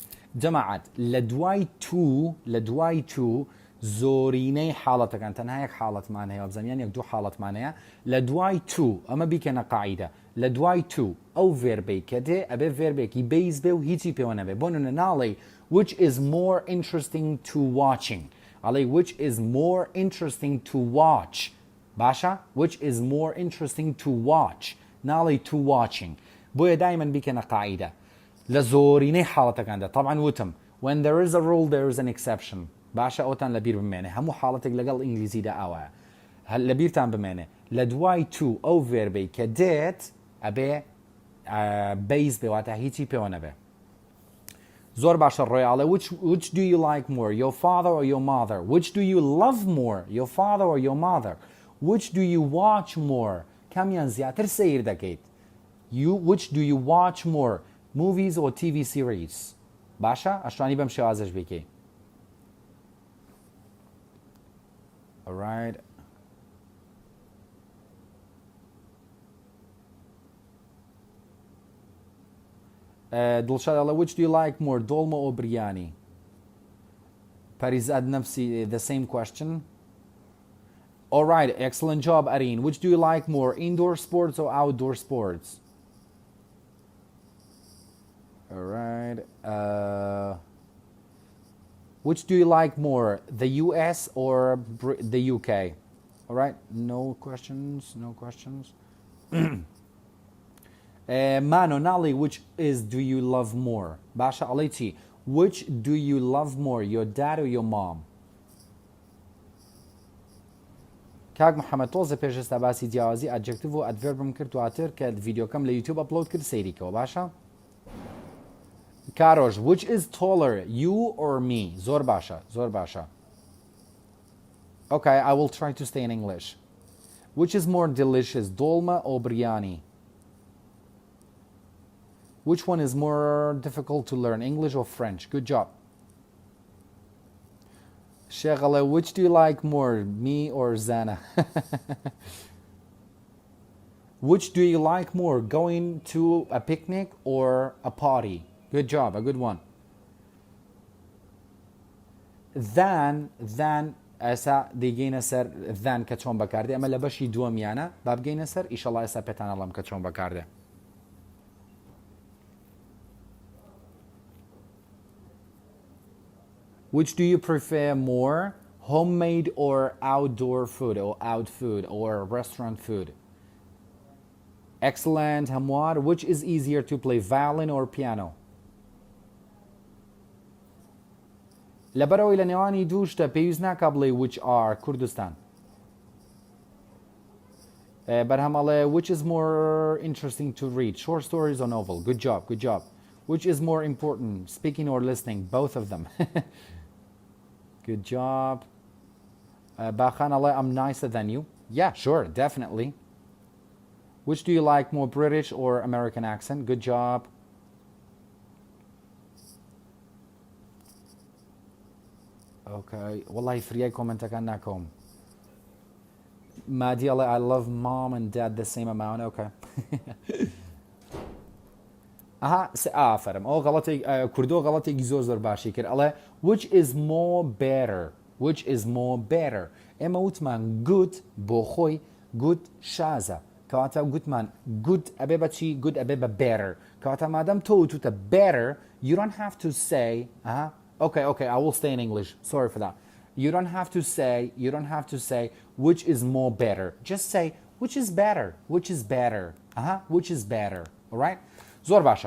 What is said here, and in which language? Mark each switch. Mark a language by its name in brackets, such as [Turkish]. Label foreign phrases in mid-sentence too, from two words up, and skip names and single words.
[Central Kurdish] جەماعەت لە دوای تو زۆرینەی حاڵەتەکان تەنها یەک حاڵەتمان هەیە بزانیان یەک دوو حاڵەتمان هەیە لە دوای تو ئەمە بیکەنە قاعیدە لە دوای تو ئەو ڤێربەی کە دێ ئەبێ ڤێربێکی بەیز بێ و هیچی پێوە نەبێ بۆ نمونە ناڵێ [English] which is more interesting to watching [Central Kurdish] ئەڵێ [English] which is more interesting to watch [Central Kurdish] باشە [English] which is more interesting to watch [Central Kurdish] ناڵێ [English] to watching [Central Kurdish] بۆیە دایمەن بیکەنە قاعیدە لە زۆرینەی حاڵەتەکاندا طبعا وتم [English] when there is a rule there is an exception [Central Kurdish] باشە ئەوتان لەبیر بمێنێ هەموو حاڵەتێک لەگەڵ ئینگلیزیدا ئەوە لەبیرتان بمێنێ لە دوای تو ئەو ڤێربەی کە دێت ئەبێ بەیز بێواتە هیچی پێوە نەبێ زۆر باشە ڕۆیاڵێ [English] which do you like more your father or your mother which do you love more your father or your mother which do you watch more [Central Kurdish] کامیان زیاتر سەیر دەکەیت [English] which do you watch more movies or TV series [Central Kurdish] باشە ئەشتوانی بەم شێوازەش بکەی [English] alright دڵشاد ئەڵێ which do you like more دۆڵمە or بریانی پەریزاد نەفسی the same question alright excellent job Areen which do you like more indoor sports or outdoor sports alright which do you like more the US or the UK alright no questions Mano Nali, which is do you love more? Basha Aliti, which do you love more, your dad or your mom? [Central Kurdish] کاک محەممەد تۆزە پێشستا باسی جیاوازی ئەدجەکتیڤ و ئەدڤێربم کرد دواتر کە ڤیدیۆکەم لە یوتیوب ئەپلۆد کرد سەیریکەوە باشە؟ [English] کارۆژ which is taller you or me [Central Kurdish] زۆر باشە [English] Okay, I will try to stay in English. Which is more delicious, dolma or biryani? Which one is more difficult to learn, English or French? Good job. Sheghale, which do you like more, me or Zana? Which do you like more, going to a picnic or a party? Good job, a good one. [Central Kurdish] Than ئەسا دەیگەینە سەر than کە چۆن بەکاردێ ئەمە لە بەشی دووەمیانە با بگەینە سەر ئیشەڵا ئێستا پێتان ئەڵێم کە چۆن بەکاردێ. [English] Which do you prefer more, homemade or outdoor food or out food or restaurant food? Excellent, Hamwar. Which is easier to play, violin or piano? [Central Kurdish] لەبەرەوەی لە نێوانی دووشتە پێویست ناکا بڵێ [English] which are [Central Kurdish] کوردستان. [English] بەرهەمەڵێ which is more interesting to read, short stories or novel? Good job, good job. Which is more important, speaking or listening? Both of them. Good job. Bakhan Allah, I'm nicer than you. Yeah, sure, definitely. Which do you like more, British or American accent? Good job. Okay. Wallahi, free comment akan nakom. Madi Allah, I love mom and dad the same amount. [Central Kurdish] Okay. آفرم ئەو غەڵەتی کوردۆ غەڵەتێکی زۆر باشی کرد ئەڵێ [English] which is more better which is more better [Central Kurdish] ئێمە [English] وتمان good [Central Kurdish] بۆ خۆی [English] good [Central Kurdish] شازە کەواتە گوتمان [English] good [Central Kurdish] ئەبێ بە چی [English] good [Central Kurdish] ئەبێ بە [English] better [Central Kurdish] کەواتە مادەم تۆ وتوتە [English] better you don't have to say okay I will stay in English sorry for that you don't have to say which is more better just say which is better which is better all right [Central Kurdish] زۆر باشە.